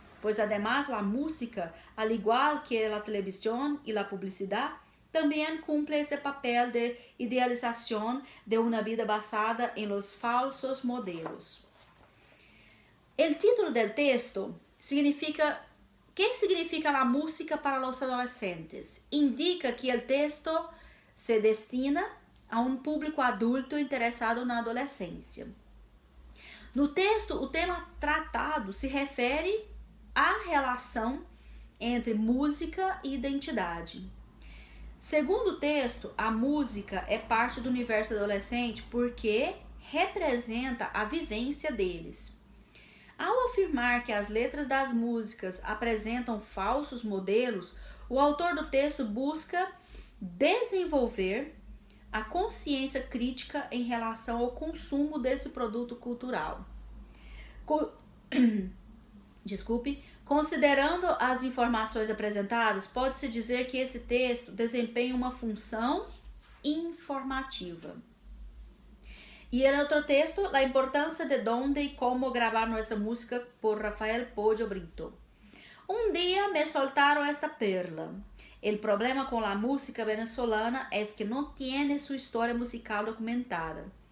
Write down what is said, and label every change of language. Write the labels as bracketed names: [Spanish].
[Spanish] pues además la música, al igual que la televisión y la publicidad, también cumple ese papel de idealización de una vida basada en los falsos modelos. El título del texto significa ¿qué significa la música para los adolescentes? [Portuguese] Indica que el texto se destina a um público adulto interessado na adolescência. No texto, o tema tratado se refere à relação entre música e identidade. Segundo o texto, a música é parte do universo adolescente porque representa a vivência deles. Ao afirmar que as letras das músicas apresentam falsos modelos, o autor do texto busca desenvolver a consciência crítica em relação ao consumo desse produto cultural. Considerando as informações apresentadas, pode-se dizer que esse texto desempenha uma função informativa. [Spanish] E el outro texto, La importância de dónde y cómo grabar nuestra música, por Rafael Pollo Brito. Un día me soltaron esta perla. El problema con la música venezolana es que no tiene su historia musical documentada.